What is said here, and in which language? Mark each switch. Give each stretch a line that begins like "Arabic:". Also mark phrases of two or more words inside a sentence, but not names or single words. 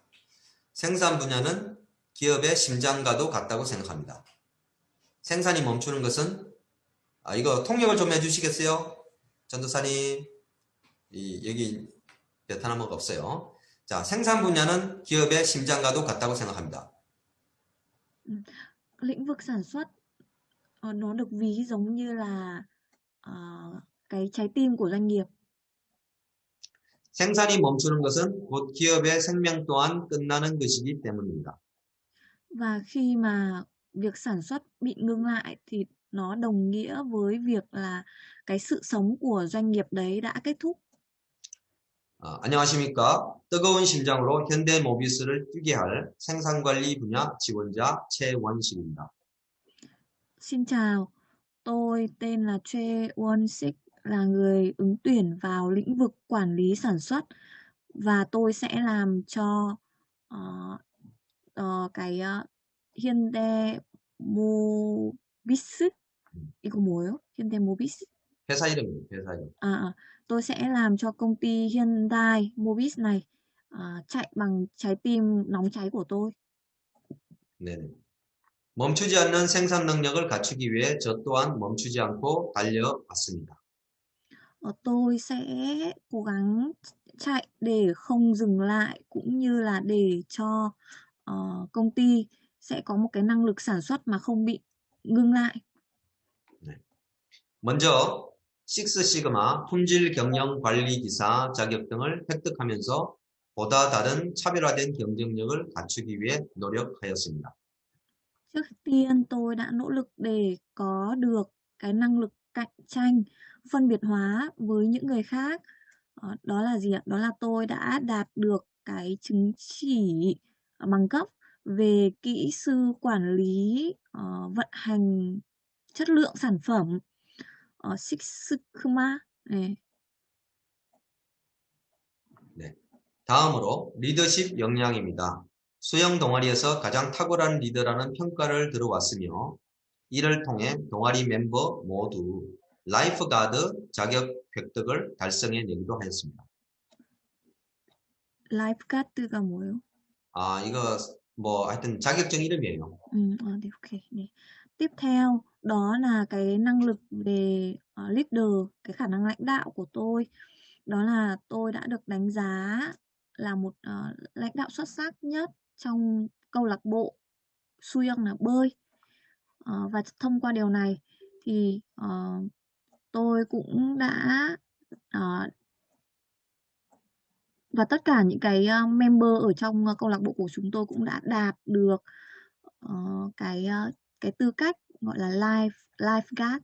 Korean: 생산 분야는 기업의 심장과도 같다고 생각합니다. 생산이 멈추는 것은 이거 통역을 좀 해주시겠어요? 전도사님, 여기 베트남어가 없어요. 자, 생산 분야는 기업의 심장과도 같다고 생각합니다.
Vietnamese: Lĩnh vực sản xuất nó được ví giống như là cái trái tim của doanh nghiệp.
Korean: 생산이 멈추는 것은 곧 기업의 생명 또한 끝나는 것이기 때문입니다.
Vietnamese: Và khi mà việc sản xuất bị ngưng lại thì nó đồng nghĩa với việc là cái sự sống của doanh nghiệp đấy đã kết thúc.
Korean: 안녕하십니까? 뜨거운 심장으로 현대모비스를 뛰게 할 생산관리 분야 지원자 최원식입니다.
Vietnamese: Xin chào, tôi tên là Choi Won-sik, là người ứng tuyển vào lĩnh vực quản lý sản xuất và tôi sẽ làm cho cái Hyundai Mobis.
Korean: 이거 뭐예요? Hyundai Mobis? 회사 이름이에요, 회사 이름.
Vietnamese: Tôi sẽ làm cho công ty Hyundai Mobis này chạy bằng trái tim nóng cháy của tôi.
Korean: 네네. 멈추지 않는 생산 능력을 갖추기 위해 저 또한 멈추지 않고 달려왔습니다.
Vietnamese: tôi sẽ cố gắng chạy để không dừng lại, cũng như là để cho công ty sẽ có một cái năng lực sản xuất mà không bị ngưng lại.
Korean: 먼저 식스시그마 품질 경영 관리 기사 자격 등을 획득하면서 보다 다른 차별화된 경쟁력을 갖추기 위해 노력하였습니다.
Vietnamese: Trước tiên tôi đã nỗ lực để có được cái năng lực cạnh tranh, phân biệt hóa với những người khác. Đó là gì ạ? Đó là tôi đã đạt được cái chứng chỉ bằng cấp về kỹ sư quản lý vận hành chất lượng sản phẩm Six Sigma.
Korean: 네. 네. 다음으로 리더십 역량입니다. 수영 동아리에서 가장 탁월한 리더라는 평가를 들어왔으며 이를 통해 동아리 멤버 모두 라이프가드 자격 획득을 달성해내기도 하였습니다. 라이프가드가 뭐예요? 이거 뭐 하여튼 자격증 이름이에요. 네, ok. 네.
Vietnamese: Tiếp theo đó là cái năng lực về leader, cái khả năng lãnh đạo của tôi. Đó là tôi đã được đánh giá là một lãnh đạo xuất sắc nhất trong câu lạc bộ Suyong là bơi. Và thông qua điều này thì tôi cũng đã và tất cả những cái member ở trong câu lạc bộ của chúng tôi cũng đã đạt được cái tư cách gọi là lifeguard.